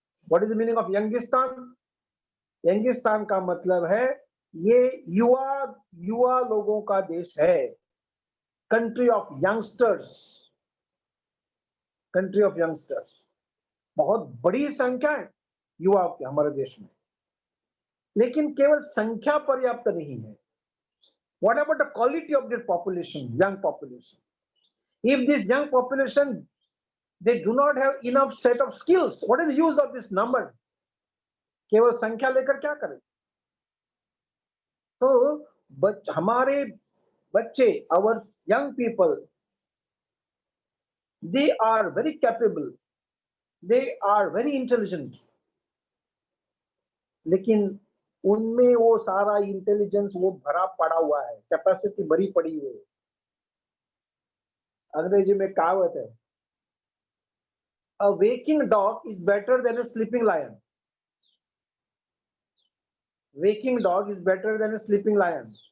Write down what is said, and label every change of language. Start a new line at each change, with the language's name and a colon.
English: What is the meaning of Youngistan?
Hindi: Youngistan का मतलब है ये युवा युवा लोगों का देश है।
English: Country of youngsters, country of youngsters.
Hindi: बहुत बड़ी संख्या है युवाओं की हमारे देश में, लेकिन केवल संख्या पर्याप्त नहीं है।
English: What about the quality of their population, young population? If this young population, they do not have enough set of skills, what is the use of this number?
Hindi: केवल संख्या लेकर क्या करें? तो हमारे बच्चे,
English: our young people, they are very capable, they are very intelligent,
Hindi: लेकिन उनमें वो सारा इंटेलिजेंस वो भरा पड़ा हुआ है, कैपेसिटी भरी पड़ी हुई है। अंग्रेजी में कहावत है,
English: a waking dog is better than a sleeping lion. Waking dog is better than a sleeping lion.